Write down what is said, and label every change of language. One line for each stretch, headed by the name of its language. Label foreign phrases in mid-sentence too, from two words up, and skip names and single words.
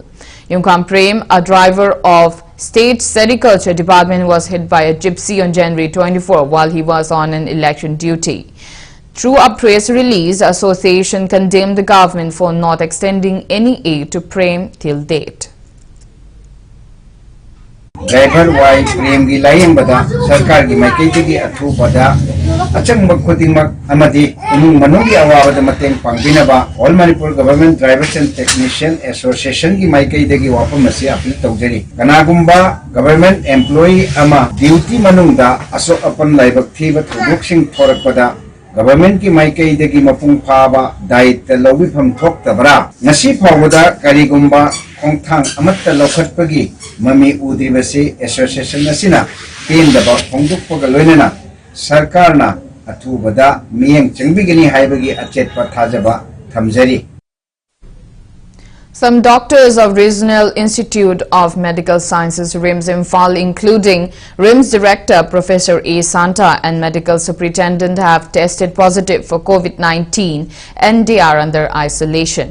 English: Yungkam Prem, a driver of State Sericulture Department, was hit by a gypsy on January 24 while he was on an election duty. Through a press release, the association condemned the government for not extending any aid to Prem till date.
Manipuri: Driver wai Prem gi layeng bada sarkar gi maikei gi athu bada achang khuding mak amadi imung manung gi awa bada mateng pangbinaba All Manipur Government Drivers and Technician Association gi maikei gi wapam masi apil tawjari kanagumba
English: government employee
Manipuri: ama duty manung da asok apan laibak thiba thubuk sing thorak bada government ki maikei gi mapung phaba daita lobi pham thok tabra ngasi phawada karigumba khongthang amatta lokhatpagi mami udribasi association nasina kendaba khongdukpaga loinana sarkarna athubada miyeng changbigani haibagi achetpa thajaba thamjari.
English: Some doctors of Regional Institute of Medical Sciences RIMS Imphal, including RIMS Director Professor A. Santa and Medical Superintendent, have tested positive for COVID-19 and they are under isolation.